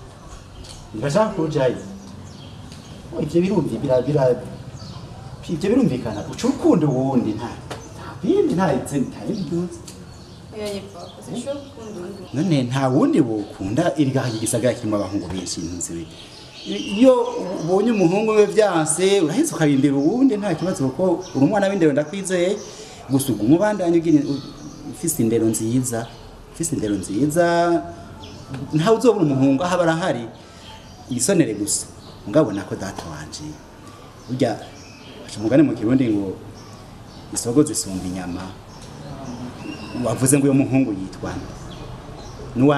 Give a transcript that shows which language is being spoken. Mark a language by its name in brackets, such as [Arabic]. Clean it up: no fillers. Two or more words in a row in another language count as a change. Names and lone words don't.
[Rundi] Ndashaka kujayo. Ibyo birumvikana uca urukundo wundi nta bindi nta byose none nta wundi wukunda irigaha igisagara kirimo abahungu benshi ntuzi iyo ubonye umuhungu we byanse urahise ukarindira uwundi nta kibazo kuko uri umwana w'indero ndakwizeye gusa uguma ubandanye ugira ufise indero nziza ntawe uzobura umuhungu aho barahari isonere gusa ngabona ko data wanje burya umugani mu kirundi ngo isogo zisumba inyama wavuze ngo uyo muhungu yitwa nuwa